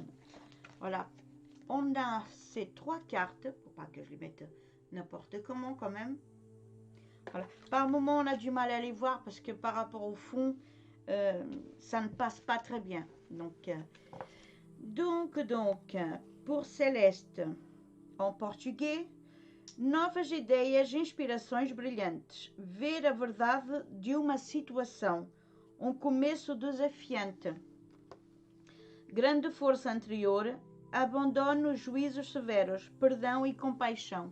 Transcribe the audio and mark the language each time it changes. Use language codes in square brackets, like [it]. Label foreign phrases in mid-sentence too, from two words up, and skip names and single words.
[fr] Voilà, on a ces 3 cartes, pour pas que je les mette n'importe comment quand même. Voilà. Par moment on a du mal à les voir parce que par rapport au fond, ça ne passe pas très bien. Donc, pour [pt] Celeste, em português, novas ideias, inspirações brilhantes, ver a verdade de uma situação, começo desafiante, grande força anterior, abandono, juízos severos, perdão e compaixão.